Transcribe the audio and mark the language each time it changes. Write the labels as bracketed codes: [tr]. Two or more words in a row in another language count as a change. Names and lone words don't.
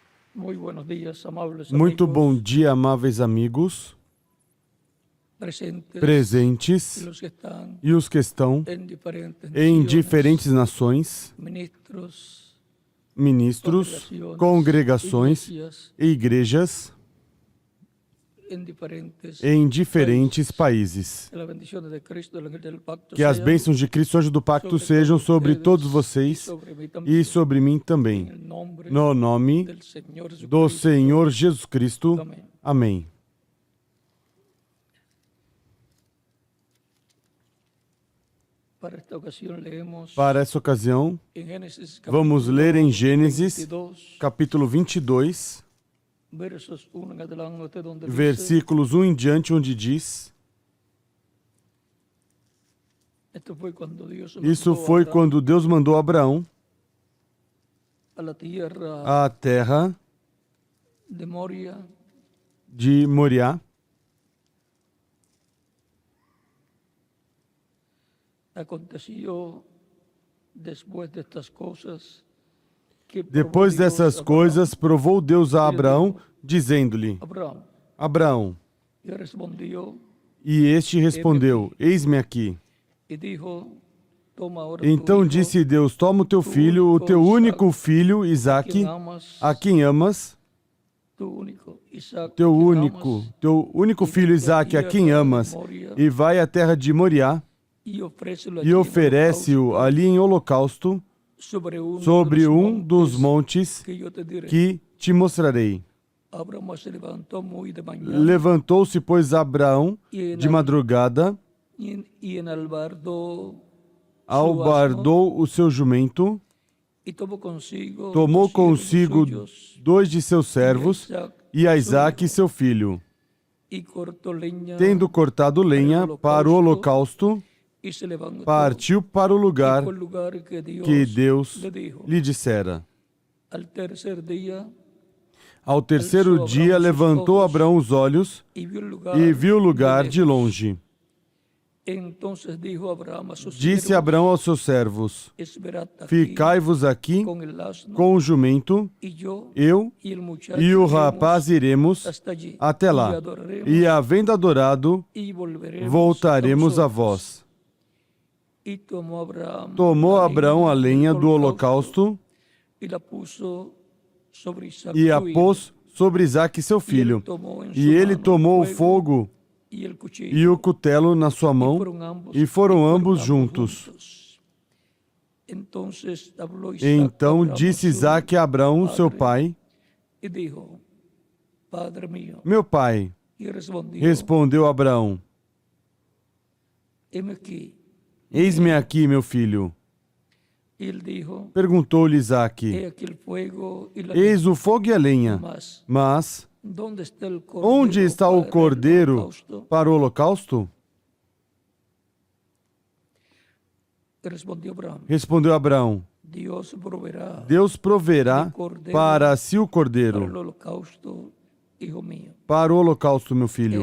[es] Muy buenos días, amables [pt] Muito amigos bom dia, amáveis amigos, [es] presentes [pt] presentes [es] los que están [pt] e os que estão [es] en diferentes [pt] em [es] naciones, [pt] diferentes nações, [es] ministros, [pt] ministros, congregações [es] iglesias [pt] e igrejas [es] en [pt] em diferentes países. [es] Que la bendición de Cristo, el ángel del pacto, [pt] Que as [es] sean [pt] bênçãos de Cristo, anjo do pacto, [es] sobre [pt] sejam [es] todos [pt] sobre [es] ustedes [pt] todos [es] y [pt] vocês [es] sobre mí [pt] e [es] también, [pt] sobre mim também. [es] en el nombre [pt] No nome [es] del Señor [pt] do [es] Jesucristo. [pt] Senhor Jesus Cristo. Amém. Amém. [es] Para esta ocasión leemos [pt] Para essa ocasião, [es] en Génesis [pt] vamos [es] capítulo [pt] ler em Gênesis, [es] 22, [pt] capítulo 22, [es] versos 1 en adelante, donde dice: [pt] versículos 1 em diante, onde diz: [es] Esto fue cuando Dios [pt] Isso [es] mandó a [pt] foi [es] Abraham [pt] quando Deus mandou Abraão [es] a la tierra [pt] à terra [es] de Moria. [pt] de Moriá. [es] Aconteció después de estas cosas que [pt] Depois [es] probó Dios [pt] dessas [es] a [pt] coisas, provou Deus a Abraão, dizendo-lhe: [es] Abraham, [pt] Abraão. [es] y respondió [pt] E este respondeu: Eis-me aqui. [es] y dijo: Toma ahora [pt] Então [es] tu hijo, [pt] disse Deus: Toma o teu filho, o teu único filho, Isaque, a quem amas, [es] tu único Isaac, [pt] teu [es] quien [pt] único filho Isaque, a quem amas, e vai à terra de Moriá [es] y ofrécelo [pt] e [es] allí en [pt] oferece-o ali em holocausto sobre um dos montes [es] que yo te diré. [pt] que te mostrarei. [es] Abraham se levantó muy de mañana [pt] Levantou-se, pois, Abraão de madrugada, [es] y enalbardó [pt] albardou o seu jumento, [es] y tomó consigo [pt] dois de seus servos e a Isaque, seu filho. [es] y cortó leña, [pt] Tendo cortado lenha para o holocausto, [es] y se levantó [pt] partiu para o lugar [es] y fue al lugar [pt] que Deus [es] le dijo. [pt] lhe dissera. [es] Al tercer día [pt] Ao terceiro dia, levantou Abraão os olhos [es] y [pt] e viu o lugar de longe. [es] Entonces dijo Abraham a sus [pt] Disse [es] siervos: [pt] Abraão aos seus servos: [es] Esperad aquí [pt] Ficai-vos aqui [es] con el asno, [pt] com o jumento, [es] y yo [pt] eu [es] y el muchacho [pt] e o [es] iremos [pt] rapaz iremos [es] hasta allí, [pt] até [es] y [pt] lá, [es] adoraremos, [pt] e havendo adorado, [es] y volveremos [pt] voltaremos a vós. [es] Y tomó [pt] Abraão a lenha do holocausto [es] y la puso sobre Isaac, [pt] e a [es] su hijo. [pt] pôs sobre Isaque, seu filho. E ele tomou o fogo [es] y el cuchillo, [pt] e o cutelo na sua mão, e foram ambos juntos. [es] Entonces habló Isaac [pt] Então [es] a Abraham, [pt] disse Isaque a Abraão, seu pai: [es] y dijo: Padre mío. [pt] Meu pai. [es] Y respondió: [pt] Respondeu Abraão: [es] Heme aquí. [pt] Eis-me aqui, meu filho. [es] Y él dijo: [pt] Perguntou-lhe Isaque: [es] He aquí el fuego y la [pt] Eis o fogo e a lenha, mas onde está o cordeiro para o holocausto? Respondeu Abraão: Deus proverá para si o cordeiro para o holocausto, meu filho.